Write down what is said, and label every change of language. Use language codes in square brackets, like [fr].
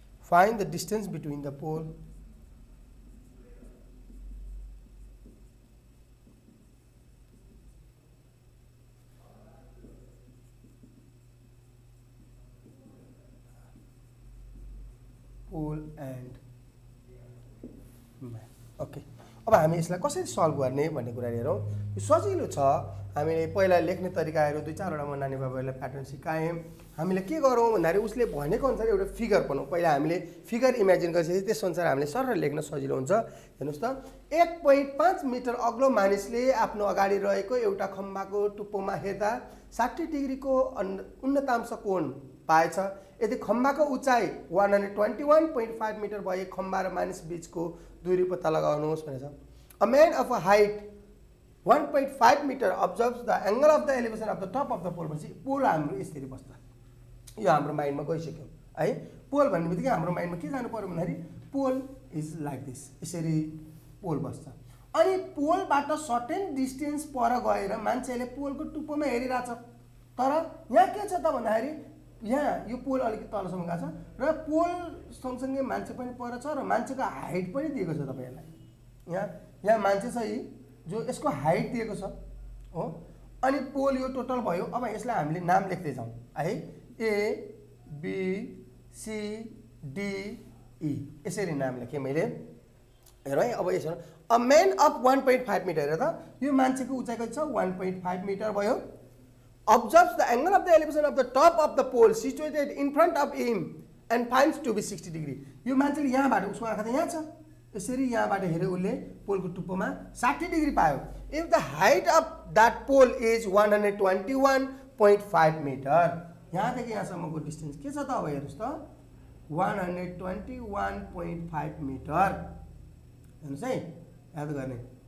[en] Find the distance between the pole and man. [ne] Okay, अब हामी यसलाई कसरी सल्भ गर्ने भन्ने कुरा हेरौँ। यो सजिलो छ। हामीले पहिला लेख्ने तरिकाहरू 2-4 वटा नानी बाबाहरूलाई प्याटर्न सिकायौँ। हामीले के गरौँ भन्दाखेरि उसले भनेको अनुसार एउटा फिगर बनाउँ। पहिला हामीले फिगर इमेजिन गरेपछि त्यसअनुसार हामीले सरल लेख्न सजिलो हुन्छ। हेर्नुहोस् त, 1.5 मिटर अग्लो मानिसले आफ्नो अगाडि रहेको एउटा खम्बाको टुप्पोमा हेर्दा 60 डिग्रीको उन्नतांश कोण पाएछ। यदि खम्बाको उचाइ 121.5 मिटर भए खम्बा र मानिस बीचको दूरी पत्ता लगाउनुहोस् भनेछ। [en] A man of a height 1.5 metre observes the angle of the elevation of the top of the pole [ne] भनेपछि पोल हाम्रो यसरी बस्छ। यो हाम्रो माइन्डमा गइसक्यो है। पोल भन्ने बित्तिकै हाम्रो माइन्डमा के जानु पर्यो भन्दाखेरि [en] pole is like this, [ne] यसरी पोल बस्छ। अनि पोलबाट सर्टेन डिस्टेन्स पर गएर मान्छेले पोलको टुप्पोमा हेरिरहेछ। तर यहाँ के छ त भन्दाखेरि यहाँ यो पोल अलिकति तलसम्म गएको छ र पोल सँगसँगै मान्छे पनि पर छ र मान्छेको हाइट पनि दिएको छ तपाईहरुलाई। यहाँ मान्छे छ जो यसको हाइट दिएको छ हो। अनि पोल यो टोटल भयो। अब यसलाई हामीले नाम लेख्दै जाउँ है। A B C D E यसरी नाम लेखेँ मैले। हेर है, अब यसो [en] a man of [ne] 1.5 मिटर। हेर त, यो मान्छेको उचाइ कति छ 1.5 मिटर भयो। [en] Observes the angle of the elevation of the top of the pole situated in front of him and finds to be 60 degree. [ne] यो मान्छेले यहाँबाट, उसको आँखा त यहाँ छ, यसरी यहाँबाट हेऱ्यो उसले पोलको टुप्पोमा 60 डिग्री पायो। [en] If the height of that pole is 121.5 metre, [ne] यहाँदेखि यहाँसम्मको डिस्टेन्स के छ त? अब हेर्नुहोस् त, 121.5 मिटर। हेर्नुहोस् है, याद गर्ने